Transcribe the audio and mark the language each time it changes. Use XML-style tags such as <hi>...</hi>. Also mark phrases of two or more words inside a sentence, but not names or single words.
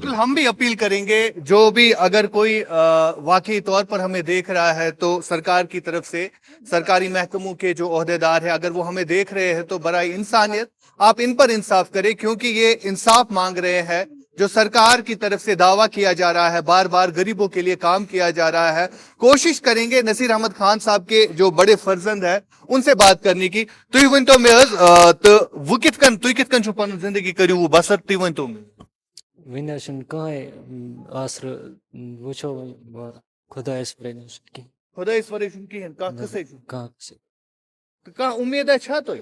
<ur>بالکل ہم بھی اپیل کریں گے جو بھی اگر کوئی واقعی طور پر ہمیں دیکھ رہا ہے تو سرکار کی طرف سے سرکاری محکموں کے جو عہدیدار ہیں اگر وہ ہمیں دیکھ رہے ہیں تو برائے انسانیت آپ ان پر انصاف کریں کیونکہ یہ انصاف مانگ رہے ہیں جو سرکار کی طرف سے دعویٰ کیا جا رہا ہے بار بار غریبوں کے لیے کام کیا جا رہا ہے کوشش کریں گے نصیر احمد خان صاحب کے جو بڑے فرزند ہیں ان سے بات کرنے کی</ur> <ks>تُہۍ ؤنۍتو مےٚ حظ تہٕ وۄنۍ تُہۍ کِتھ کٔنۍ چھِو پنُن زندگی کٔرِو بسر تُہۍ ؤنۍتو مےٚ وۄنۍ حظ چھُنہٕ کٕہٕنۍ آسرٕ وٕچھو وۄنۍ خۄدایَس پٮ۪ٹھ حظ چھُنہٕ کینٛہہ خۄدایَس ورٲے چھُنہٕ کِہیٖنۍ کانٛہہ قٕصے چھُنہٕ کانٛہہ قٕصہٕ تہٕ کانٛہہ اُمیدا چھا تۄہہِ</ks>